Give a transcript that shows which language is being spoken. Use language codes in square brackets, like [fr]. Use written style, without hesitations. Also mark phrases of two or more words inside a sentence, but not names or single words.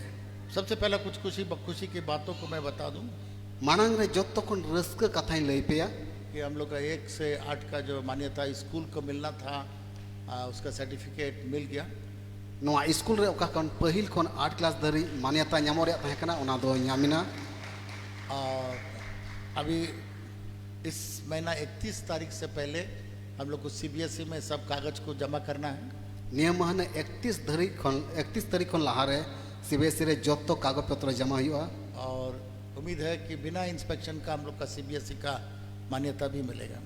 [hi] सबसे पहला कुछ खुशी की बातों को मैं बता दूं [sat] मानंग रे जोतो को रस्क कथाएं लई पिया [hi] कि हम लोग का 1 से 8 का जो मान्यता स्कूल को मिलना था उसका सर्टिफिकेट मिल गया। [sat] नोआ स्कूल रे ओका कौन पहिल कौन 8 क्लास धरी मान्यता ᱧᱟᱢᱚᱜ ᱨᱮᱭᱟᱜ ᱛᱟᱦᱮᱸ ᱠᱟᱱᱟ ᱚᱱᱟ ᱫᱚ ᱧᱟᱢᱤᱱᱟ। [hi] और अभी इस महीना 31 तारीख से पहले हम लोग को सीबीएसई में सब कागज को जमा करना है। [sat] नियम माने 31 तारीख खन लहा रे सीबीएसई रे जोतो कागज पत्र जमा हुआ [hi] और उम्मीद है कि बिना इंस्पेक्शन का हम लोग का सीबीएसई का मान्यता भी मिलेगा।